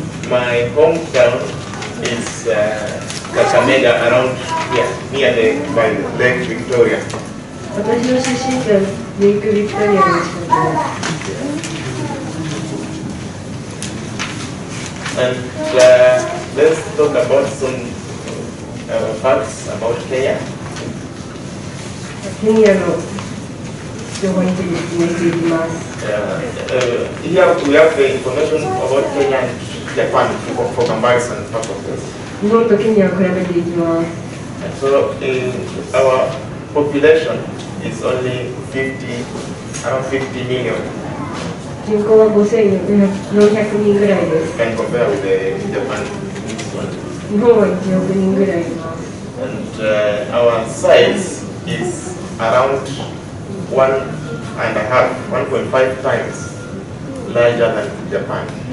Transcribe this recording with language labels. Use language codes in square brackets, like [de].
[en] My hometown is Kakamega, around here, near by Lake Victoria. [ja] 私の出身地はレイクビクトリアの近くです。 [en] And let's talk about some facts about Kenya. [ja] ケニアの情報について説明していきます。 [en] Here we have the information about Kenya and Japan for comparison purposes. [ja] 日本とケニアを比べていきます。 [en] So our population is only around 50 million. [ja] 人口は5400人ぐらいです。 [en] Can compare with Japan. [ja] 日本は1億人ぐらいいます。 [en] And our size is around 1.5 times larger than Japan.